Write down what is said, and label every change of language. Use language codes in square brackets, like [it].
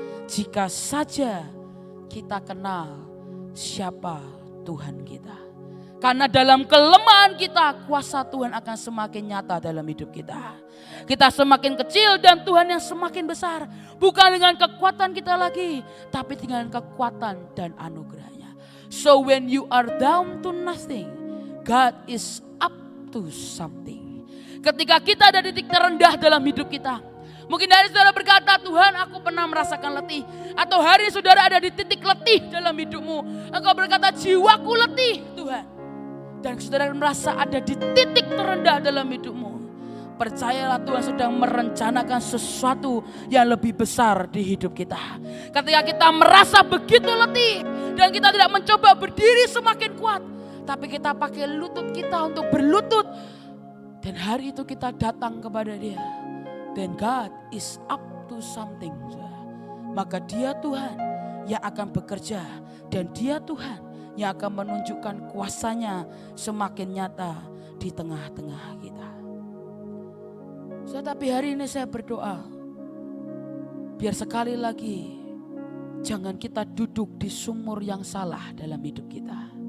[id] Jika saja kita kenal siapa Tuhan kita. Karena dalam kelemahan kita, kuasa Tuhan akan semakin nyata dalam hidup kita. Kita semakin kecil dan Tuhan yang semakin besar. Bukan dengan kekuatan kita lagi, tapi dengan kekuatan dan anugerahnya. [en] So when you are down to nothing, God is up to something. [id] Ketika kita ada di titik terendah dalam hidup kita. Mungkin hari saudara berkata, Tuhan, aku pernah merasakan letih. Atau hari saudara ada di titik letih dalam hidupmu. Engkau berkata, jiwaku letih, Tuhan. Dan saudara merasa ada di titik terendah dalam hidupmu. Percayalah, Tuhan sedang merencanakan sesuatu yang lebih besar di hidup kita. Ketika kita merasa begitu letih dan kita tidak mencoba berdiri semakin kuat, tapi kita pakai lutut kita untuk berlutut. Dan hari itu kita datang kepada Dia. [en] Then God is up to something. [id] Maka Dia Tuhan yang akan bekerja. Dan Dia Tuhan yang akan menunjukkan kuasanya semakin nyata di tengah-tengah kita. Tapi hari ini saya berdoa, biar sekali lagi jangan kita duduk di sumur yang salah dalam hidup kita.